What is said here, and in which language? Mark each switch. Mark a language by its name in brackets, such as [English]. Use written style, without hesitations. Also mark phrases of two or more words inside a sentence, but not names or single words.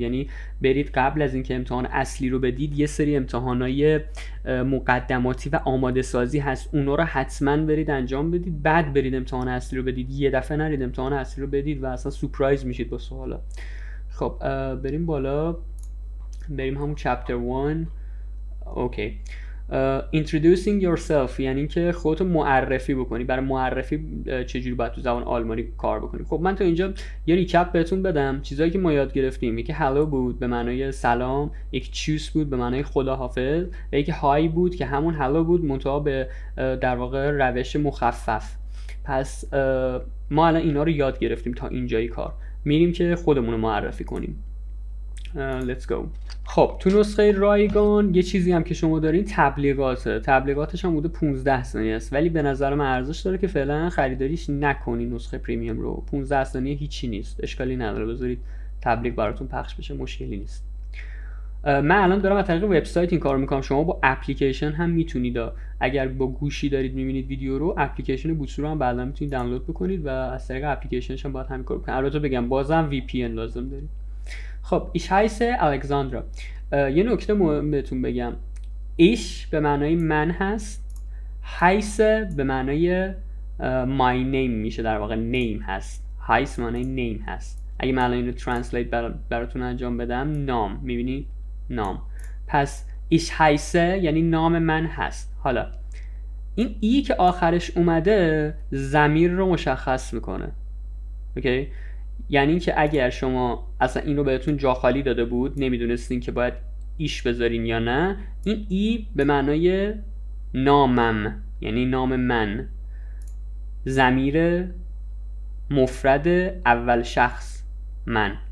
[Persian] یعنی برید قبل از اینکه امتحان اصلی رو بدید یه سری امتحانای مقدماتی و آماده سازی هست، اونا رو حتما برید انجام بدید، بعد برید امتحان اصلی رو بدید. یه دفعه نرید امتحان اصلی رو بدید و اصلا سورپرایز میشید با سوالا. خب بریم بالا، بریم همون چپتر 1. اوکی. [English] introducing yourself [Persian] یعنی که خودتو معرفی بکنی. برای معرفی چجوری باید تو زبان آلمانی کار بکنی؟ خب من تو اینجا یه ریکپ بهتون بدم چیزایی که ما یاد گرفتیم. یکی هلو بود به معنای سلام، یک چوس بود به معنای خداحافظ، و یکی های بود که همون هلو بود منتها به در واقع روش مخفف. پس ما الان اینا رو یاد گرفتیم تا اینجای کار. میریم که خودمون رو معرفی کنیم. [English] let's go. [Persian] خب تو نسخه رایگان یه چیزی هم که شما دارین تبلیغاتش هم بوده 15 ثانیه است، ولی به نظر من ارزش داره که فعلا خریداریش نکنین نسخه پریمیوم رو. 15 ثانیه هیچی نیست، اشکالی نداره، بذارید تبلیغ براتون پخش بشه، مشکلی نیست. من الان دارم از طریق وبسایت این کارو میکنم، شما با اپلیکیشن هم میتونید. اگر با گوشی دارید میبینید ویدیو رو، اپلیکیشن بوتسو رو هم بعدا میتونید دانلود بکنید و از طریق اپلیکیشنش هم باید همین کارو بکنید. البته بگم بازم VPN لازم دارید. خب [German] ich heiße [Persian] الکساندرا. یه نکته مهم بهتون بگم، ich به معنای من هست، heiße به معنای [English] my name [Persian] میشه، در واقع name هست. heiß معنای name هست. اگه من الان اینو ترنسلیت براتون انجام بدم، نام، میبینید نام. پس [German] ich heiße [Persian] یعنی نام من هست. حالا این ای که آخرش اومده ضمیر رو مشخص میکنه. اوکی؟ یعنی که اگر شما اصلا این رو بهتون جا خالی داده بود، نمیدونستین که باید ایش بذارین یا نه، این ای به معنای نامم یعنی نام من، ضمیر مفرد اول شخص من.